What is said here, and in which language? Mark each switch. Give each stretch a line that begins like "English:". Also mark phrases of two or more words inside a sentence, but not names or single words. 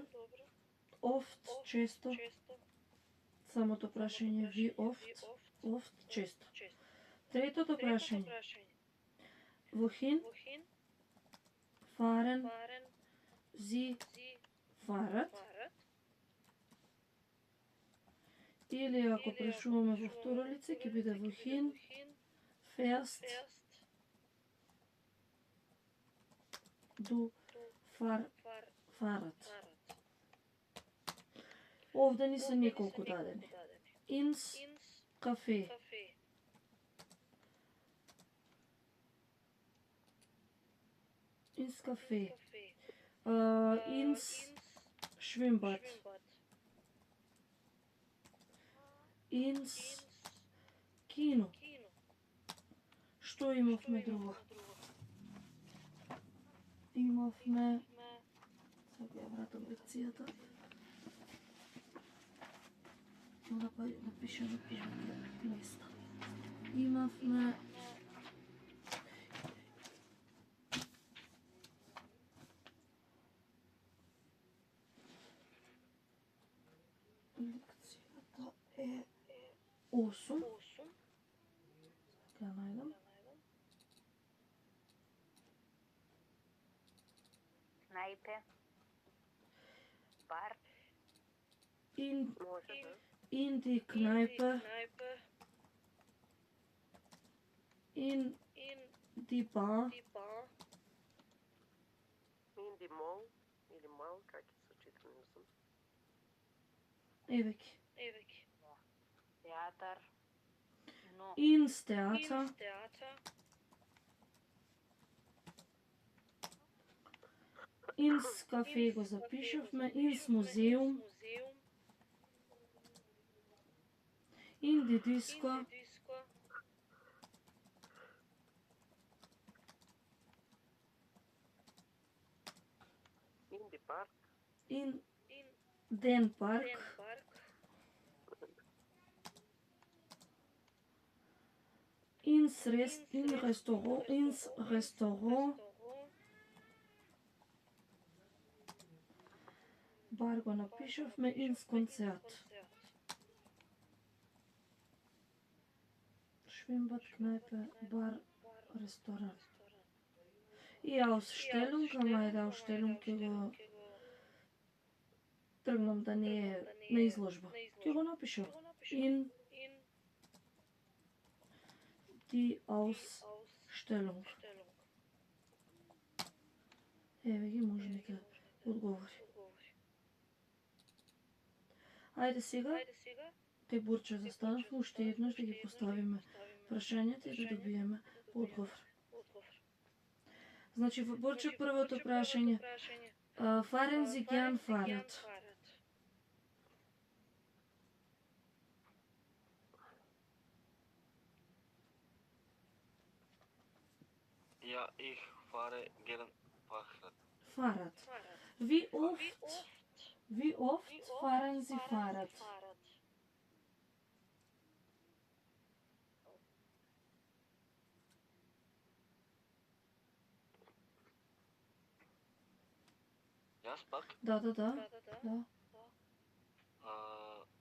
Macedonian: Oft, често. Самото прашање ви oft, често. Третото прашање.
German: Wohin fahren Sie Fahrrad?
Macedonian: Или ако прашуваме во второ лице, ќе биде
German: wohin fährst du Fahrrad?
Macedonian: Овде ни се неколку дадени.
German: Ins кафе. Ins кафе. Ins Schwimmbad. Ins кино.
Macedonian: Што имавме друго? Имавме... Сега ја вратам лекцијата. Да напишем места. Имавме... Лекцијата е 8. Сега ја најдам.
German: Kneipe, Bar, In die Kneipe in die bar, In die mall
Macedonian: или мал, как се чита, не знам.
German: ewig,
Macedonian: Театар. Но.
German: ins Theater, ins Café
Macedonian: го запишавме,
German: ins Museum, in die Disco, In die парк. in den Park, ins Restaurant,
Macedonian: бар го напишавме,
German: ins Konzert. Schwimmbad, Kneipe, Bar, Restaurant.
Macedonian: И Ausstellung, ама ајде Ausstellung ќе го тргнам да не е на изложба. Ќе го напишам.
German: In die Ausstellung.
Macedonian: Еве ги можните одговори. Ајде сега, кај Бурча застанавме уште еднаш да ги поставиме прашањата и да добиеме одговор. Значи во Бурча првото прашање,
German: fahren Sie gern Fahrrad? Ja, ich fahre gern Fahrrad. Fahrrad. Wie oft fahren Sie Fahrrad?
Macedonian: Јас пак? Да. а,